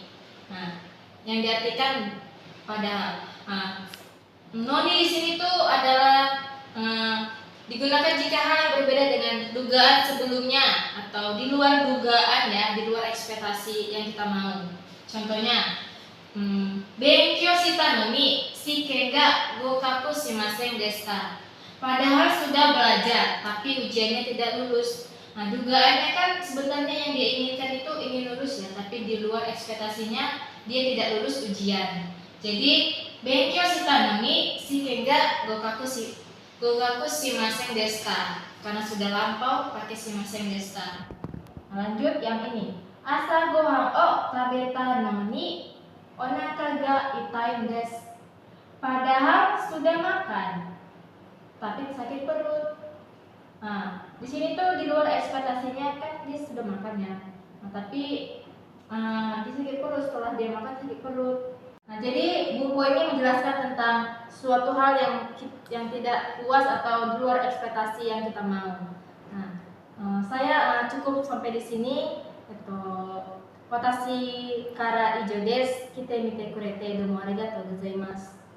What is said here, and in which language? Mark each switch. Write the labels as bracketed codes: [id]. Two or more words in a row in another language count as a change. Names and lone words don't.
[id] Nah, yang diartikan padahal. Nah, noni di sini tuh adalah digunakan jika hal yang berbeda dengan dugaan sebelumnya atau di luar dugaan ya, di luar ekspektasi yang kita mau. Contohnya, [ja] 勉強したのに試験が合格しませんですか. [id] Padahal sudah belajar, tapi ujiannya tidak lulus. Nah, dugaannya kan sebenarnya yang dia inginkan itu ingin lulus ya, tapi di luar ekspektasinya dia tidak lulus ujian. Jadi, [ja] 勉強したのに試験が合格しませんですか? [id] Karena sudah lampau pakai [ja] しませんですか. [id] Lanjut yang ini. [ja] 朝ご飯を食べたのにお腹が痛いです. [id] Padahal sudah makan, tapi sakit perut. Nah, di sini tuh di luar ekspektasinya kan dia sudah makan ya. Nah, tapi dia sakit perut setelah dia makan sakit perut. Nah, jadi buku ini menjelaskan tentang suatu hal yang tidak puas atau di luar ekspektasi yang kita mau. Nah, saya cukup sampai di sini. [ja] 私から以上です。聞いてみてくれてどうもありがとうございます.